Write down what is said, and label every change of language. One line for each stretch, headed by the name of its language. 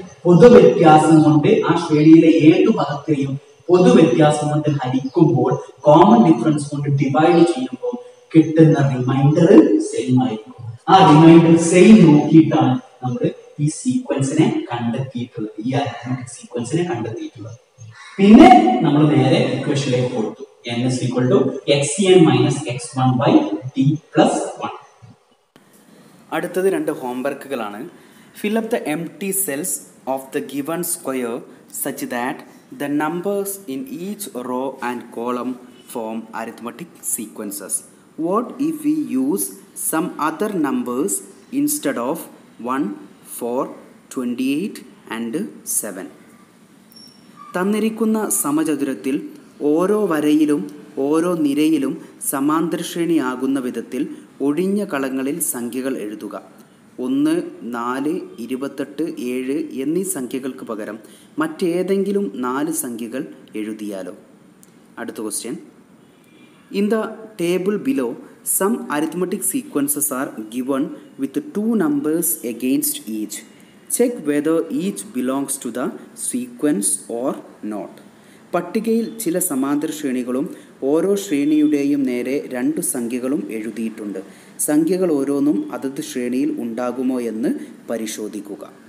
Malayalam: പൊതുവ്യത്യാസം കൊണ്ട് ആ ശ്രേണിയിലെ ഏതു പദത്തെയും പൊതുവ്യത്യാസം കൊണ്ട് ഹരിക്കുമ്പോൾ കോമൺ ഡിഫറൻസ് കൊണ്ട് ഡിവൈഡ് ചെയ്യുമ്പോൾ കിട്ടുന്ന റിമൈൻഡർ സെയിം ആയിരിക്കും ആ റിമൈൻഡർ സെയിം നോക്കിയിട്ടാണ് നമ്മൾ ഈ സീക്വൻസിനെ കണ്ടെത്തിയിട്ടുള്ളത് ഈ അരിത്മെറ്റിക് സീക്വൻസിനെ കണ്ടെത്തിയിട്ടുള്ളത് പിന്നെ നമ്മൾ നേരെ ഇക്വേഷനിലേക്ക് കൊടുത്തു
English: n is equal to xn minus x1 by d plus 1
Malayalam: അടുത്തത് രണ്ട് ഹോംവർക്കുകളാണ്
English: fill up the empty cells of the given square such that the numbers in each row and column form arithmetic sequences. What if we use some other numbers instead of 1 4 28 and 7?
Malayalam: തന്നിരിക്കുന്ന സമചതുരത്തിൽ ഓരോ വരയിലും ഓരോ നിരയിലും സമാന്തരശ്രേണിയാകുന്ന വിധത്തിൽ ഒഴിഞ്ഞ കളങ്ങളിൽ സംഖ്യകൾ എഴുതുക. 1 4 28 7 എന്നീ സംഖ്യകൾക്ക് പകരം മറ്റേതെങ്കിലും 4 സംഖ്യകൾ എഴുതിയാലോ? അടുത്ത question.
English: In the table below, some arithmetic sequences are given with 2 numbers against each. Check whether each belongs to the sequence or not.
Malayalam: പട്ടികയിൽ ചില സമാന്തര ശ്രേണികളും ഓരോ ശ്രേണിയുടെയും നേരെ 2 സംഖ്യകളും എഴുതിയിട്ടുണ്ട്. സംഖ്യകൾ ഓരോന്നും അതത് ശ്രേണിയിൽ ഉണ്ടാകുമോ എന്ന് പരിശോധിക്കുക.